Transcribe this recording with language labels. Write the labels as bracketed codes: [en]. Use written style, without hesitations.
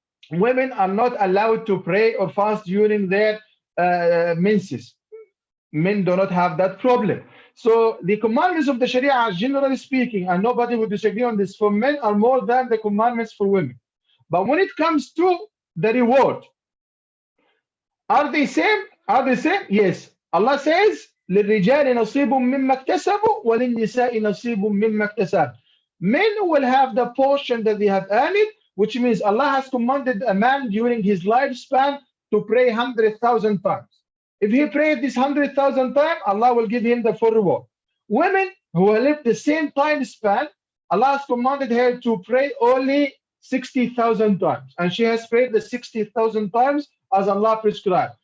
[en] Women are not allowed to pray or fast during their menses. Men do not have that problem. So the commandments of the Sharia, generally speaking, and nobody would disagree on this, for men are more than the commandments for women. But when it comes to the reward, are they same? Are they same? Yes. [ar] Allah says, لِلرِّجَالِ نَصِيبٌ مِّمَّا اكْتَسَبُوا وَلِلنِّسَاءِ نَصِيبٌ مِّمَّا اكْتَسَبُوا. [en] Men will have the portion that they have earned, which means Allah has commanded a man during his lifespan to pray 100,000 times. If he prayed this 100,000 times, Allah will give him the full reward. Women who live the same time span, Allah has commanded her to pray only 60,000 times, and she has prayed the 60,000 times as Allah prescribed.